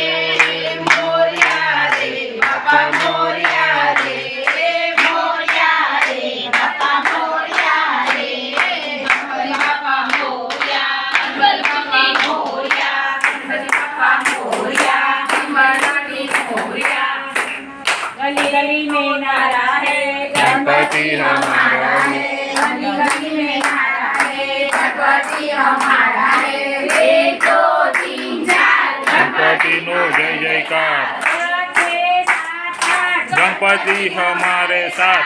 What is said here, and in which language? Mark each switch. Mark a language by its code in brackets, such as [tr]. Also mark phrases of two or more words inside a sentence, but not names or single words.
[gu] મોરયા રે બાપા મોરયા રે મોરયા રે બાપા મોરયા રે ગણપતિ બાપા મોરયા ગણપતિ મોરયા ગણપતિ બાપા મોરયા મંગળાની મોરયા [hi] गली गली में नारा है गणपति हमारा है गली गली में नारा है गणपति हमारा है एक दो तीन चार [gu] ગણપતિ નો જય જયકાર गणपति [hi] हमारे साथ